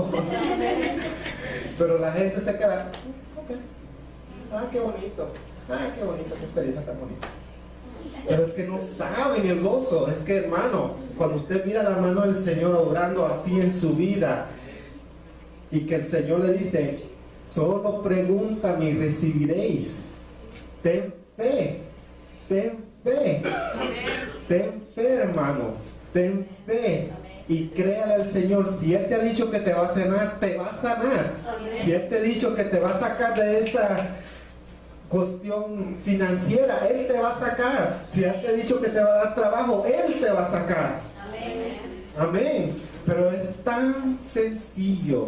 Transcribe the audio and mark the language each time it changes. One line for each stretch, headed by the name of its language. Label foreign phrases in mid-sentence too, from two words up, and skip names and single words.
Spanish: Pero la gente se queda: ok, qué bonito, qué experiencia tan bonita. Pero es que no saben el gozo. Es que, hermano, cuando usted mira la mano del Señor obrando así en su vida, y que el Señor le dice: solo pregúntame y recibiréis. Ten fe, ten fe, ten fe, hermano, ten fe. Y créale al Señor. Si Él te ha dicho que te va a sanar, te va a sanar. Si Él te ha dicho que te va a sacar de esa cuestión financiera, Él te va a sacar. Si Él te ha dicho que te va a dar trabajo, Él te va a sacar. Amén. Pero es tan sencillo.